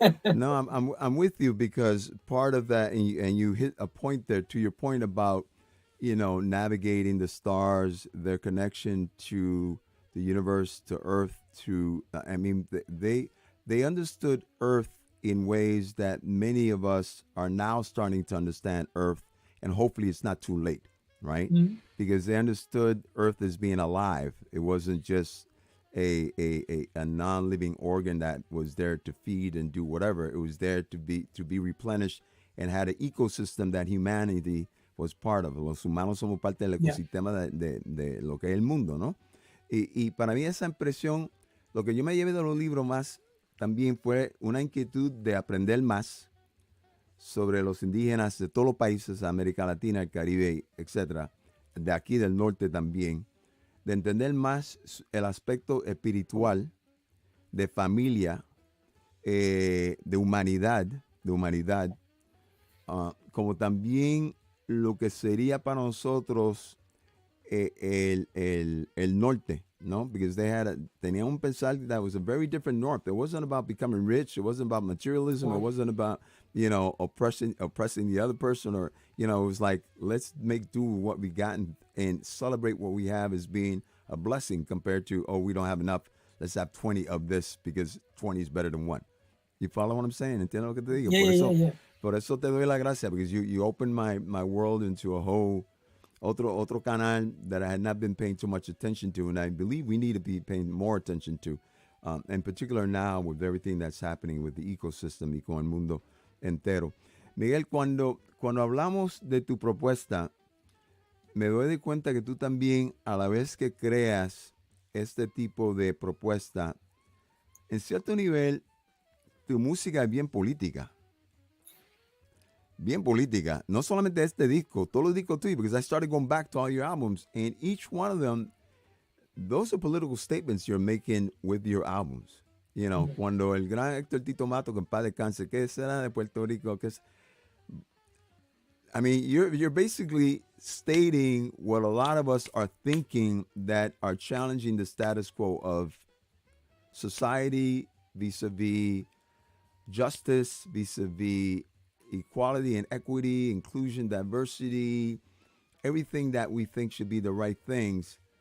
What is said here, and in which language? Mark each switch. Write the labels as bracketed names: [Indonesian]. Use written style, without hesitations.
[English] No, I'm with you, because part of that, and you hit a point there, to your point about navigating the stars, their connection to the universe, to Earth, to I mean they understood Earth in ways that many of us are now starting to understand Earth, and hopefully it's not too late, right? Mhm. Because they understood Earth as being alive. It wasn't just a non-living organ that was there to feed and do whatever. It was there to be replenished, and had an ecosystem that humanity was part of. [Spanish] Los humanos somos parte del ecosistema de lo que es el mundo, ¿no? Y para mí esa impresión, lo que yo me llevé de los libros más también fue una inquietud de aprender más sobre los indígenas de todos los países de América Latina, el Caribe, etcétera, de aquí del norte también, de entender más el aspecto espiritual, de familia, de humanidad, como también lo que sería para nosotros el norte, ¿no? [English] Because tenían un pensar that was a very different north. It wasn't about becoming rich. It wasn't about materialism. It wasn't about, oppressing the other person, or, it was like, let's make do with what we got and celebrate what we have as being a blessing compared to, oh, we don't have enough. Let's have 20 of this because 20 is better than one. You follow what I'm saying? [Spanish] ¿Entiendes lo que te digo? [English] Yeah. Por eso te doy la gracia, because you opened my world into a whole otro canal that I had not been paying too much attention to, and I believe we need to be paying more attention to, in particular now with everything that's happening with the ecosystem y con el mundo entero. [Spanish] Miguel, cuando hablamos de tu propuesta, me doy de cuenta que tú también, a la vez que creas este tipo de propuesta, en cierto nivel, tu música es bien política. Bien política. [English] No solamente este disco, todos los discos tuyos, because I started going back to all your albums, and each one of them, those are political statements you're making with your albums. [Spanish] Cuando el gran Héctor Tito Mato, que en paz descanse, ¿qué será de Puerto Rico? [English] I mean, you're basically stating what a lot of us are thinking that are challenging the status quo of society vis-a-vis justice, vis-a-vis equality and equity, inclusion, diversity, everything that we think should be the right things.